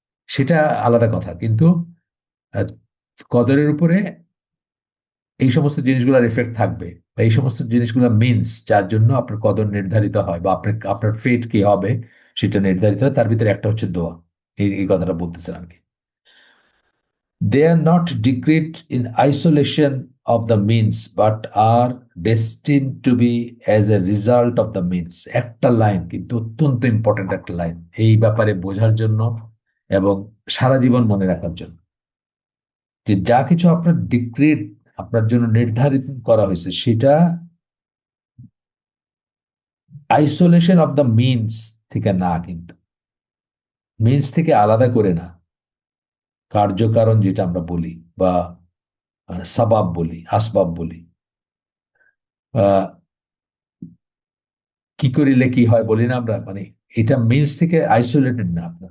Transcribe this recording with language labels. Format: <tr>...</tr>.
<bn>সেটা আলাদা কথা, কিন্তু আহ, কদরের উপরে এই সমস্ত জিনিসগুলোর এফেক্ট থাকবে, বা এই সমস্ত জিনিসগুলো মিনস যার জন্য আপনার কদর নির্ধারিত হয়, বা আপনার আপনার ফেট কি হবে সেটা নির্ধারিত হয়, তার ভিতরে একটা হচ্ছে দোয়া। এই কথাটা বলতেছেন আর কি।</bn> <en>They are not decreed in isolation of the means, but are destined to be as a result of the means.</en> <bn>একটা লাইন কিন্তু অত্যন্ত ইম্পর্টেন্ট একটা লাইন এই ব্যাপারে বোঝার জন্য এবং সারা জীবন মনে রাখার জন্য, যে যা কিছু আপনার ডিক্রিট আপনার জন্য নির্ধারিত করা হয়েছে সেটা</bn> <en>isolation of the means</en> <bn>থেকে না, কিন্তু মিনস থেকে আলাদা করে না, কার্যকারণ যেটা আমরা বলি বা সাবাব বলি, আসবাব বলি, কি করিলে কি হয় বলি না আমরা, মানে এটা মিনস থেকে আইসোলেটেড না।</bn>